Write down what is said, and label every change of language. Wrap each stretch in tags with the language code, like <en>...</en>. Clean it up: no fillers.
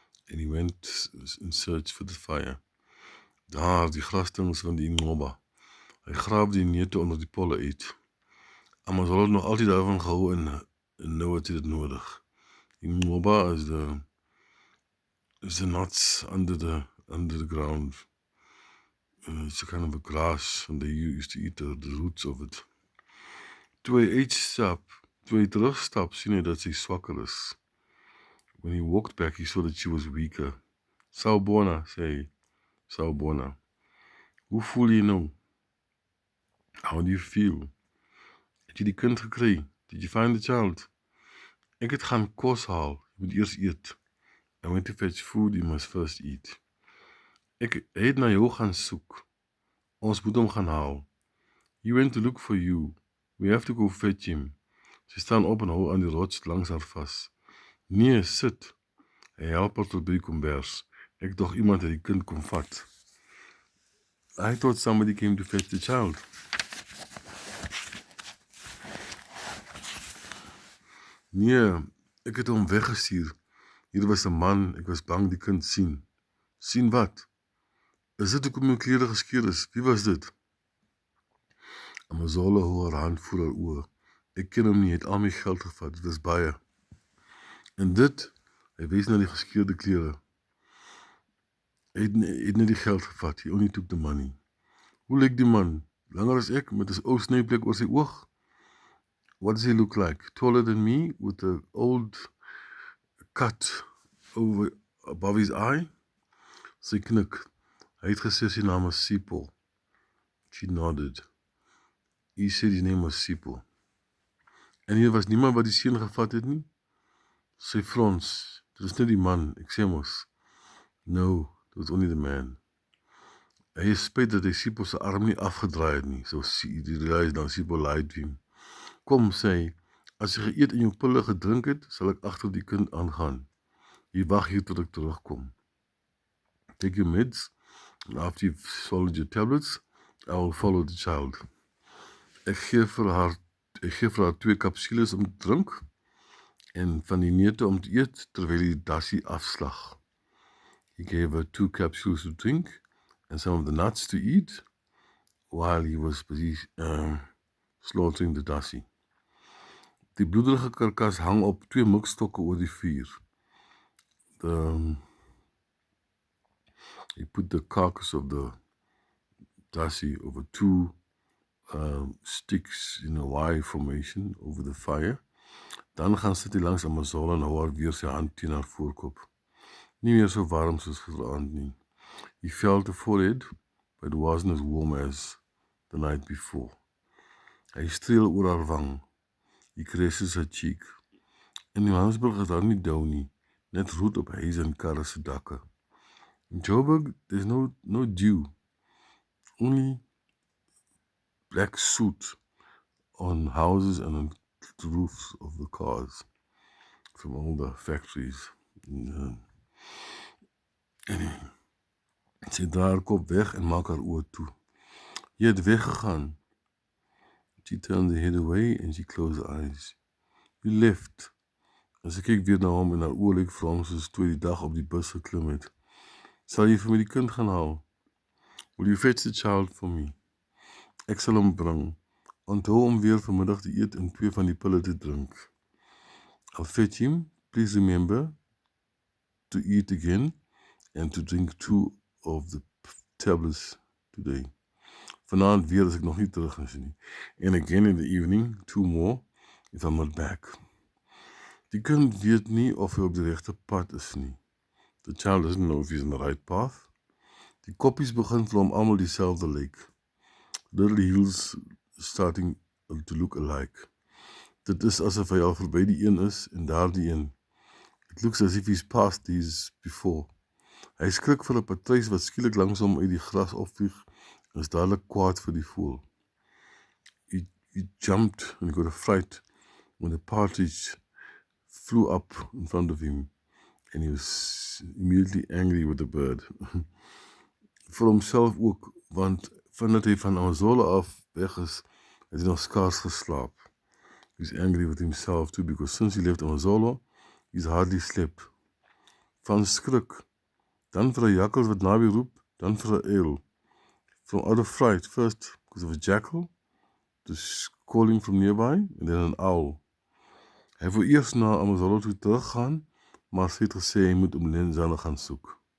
<en>And he went in search for the fire.</en> <af>Daar, die grasdings van die Ngoba. Hy graaf die neute onder die polle uit. Amazon het nog altyd daarvan gehou en nou het hy dit nodig.</af> <en>Die Ngoba is the nuts under the ground. It's a kind of a grass, and they used to eat the roots of it.</en> <af>Toe hy uitstap, toe hy terugstap, sien hy dat sy swakker is.</af> <en>When he walked back, he saw that she was weaker.</en> <af>Sawubona, sê hy. Sawubona. Hoe voel jy nou?</af> <en>How do you feel?</en> <af>Het jy die kind gekry?</af> <en>Did you find the child?</en> <af>Ek het gaan kos haal. Jy moet eers eet.</af> <en>I went to fetch food, you must first eat.</en> <af>Ek het na jou gaan soek. Ons moet hom gaan haal.</af> <en>He went to look for you. We have to go fetch him.</en> <af>Sy staan op en hou aan die rots langs haar vas. Nee, sit. Hy help haar tot by die kombers. Ek dog iemand het die kind kom vat.</af> <en>I thought somebody came to fetch the child.</en> <af>Nee, ek het hom weggestuur. Hier was 'n man, ek was bang die kind sien. Sien wat? Is dit hoekom my klere geskeur is? Wie was dit? Amazole hou haar hand voor haar oor. Ek ken hom nie, het al my geld gevat, dit was baie. En dit, hy wys na die geskeurde klere. Hy het net die geld gevat,</af> <en>he only took the money.</en> <af>Hoe lyk die man? Langer as ek, met 'n ou snyplek oor sy oog?</af> <en>What does he look like? Taller than me, with an old cut above his eye?</en> <af>Sy knik. Hy het gesê sy naam is Sipho.</af> <en>She nodded. He said his name was Sipho.</en> <af>En hier was niemand wat die seun gevat het nie? Sy frons. Dit is net die man, ek sê mos.</af> <en>No, it was only the man.</en> <af>Hy is spyt dat hy Sipho se arm nie afgedraai het nie. So die realize dan Sipho</af> <en>lied to him.</en> <af>Kom, sê hy, as jy geëet en jou pille gedrink het, sal ek agter die kind aangaan. Jy wag hier tot ek terugkom.</af> <en>Take your meds, and after you've swallowed your tablets, I will follow the child.</en> <af>Ek gee vir haar 2 kapsules om te drink, en van die neute om te eet, terwyl die dassie afslag.</af> <en>He gave her 2 capsules to drink, and some of the nuts to eat, while he was busy slaughtering the dassie.</en> <af>Die bloederige karkas hang op 2 mikstokke oor die vuur.</af> <en>He put the carcass of the dassie over 2 sticks in a Y formation over the fire.</en> <af>Dan gaan sit hy langs Amazole en hou haar weer sy hand teen haar voorkop. Nie meer so warm soos gisteraand nie.</af> <en>He felt the forehead, but it wasn't as warm as the night before.</en> <af>Hy streel oor haar wang.</af> <en>He caresses her cheek.</en> <af>In Johannesburg is daar nie dou nie, net roet op huise en karre se dakke.</af> <en>In Joburg, there's no dew, only black soot on houses and on the roofs of the cars from all the factories.</en> <af>Anyway, sy draai haar kop weg en maak haar oë toe. Jy het weggegaan.</af> <en>She turned her head away and she closed her eyes. You left.</en> <af>En sy kyk weer na hom en haar oë lyk vir hom soos toe die dag op die bus geklim het. Sal jy vir my die kind gaan haal?</af> <en>Will you fetch the child for me?</en> <af>Ek sal hom bring. Onthou om weer vanmiddag te eet en 2 van die pille te drink.</af> <en>I'll fetch him. Please remember to eat again and to drink 2 of the tablets today.</en> <af>Vanaand weer as ek nog nie terug is nie.</af> <en>And again in the evening, 2 more if I'm not back.</en> <af>Die kind weet nie of hy op die regte pad is nie.</af> <en>The child doesn't know if he's on the right path.</en> <af>Die koppies begin vir hom almal dieselfde lyk.</af> <en>Little heels starting to look alike.</en> <af>Dit is asof hy al verby die een is en daar die een.</af> <en>It looks as if he's passed these before.</en> <af>Hy skrik vir 'n patruis wat skielik langs hom uit die gras opvlieg en is dadelik kwaad vir die voël.</af> <en>He jumped and he got a fright when the partridge flew up in front of him and he was immediately angry with the bird.</en> <af>Vir homself ook, want vandat hy van Amazole af weg is, het hy nog skaars geslaap.</af> <en>He's angry with himself too, because since he left Amazole, he's hardly slept.</en> <af>Van skrik, dan vir 'n jakkals wat naby roep, dan vir 'n uil.</af> <en>From out of fright, first because of a jackal, just calling from nearby, and then an owl.</en> <af>Hy wou eers na Amazole toe teruggaan, maar sy het gesê hy moet Mlenzana gaan soek.</af>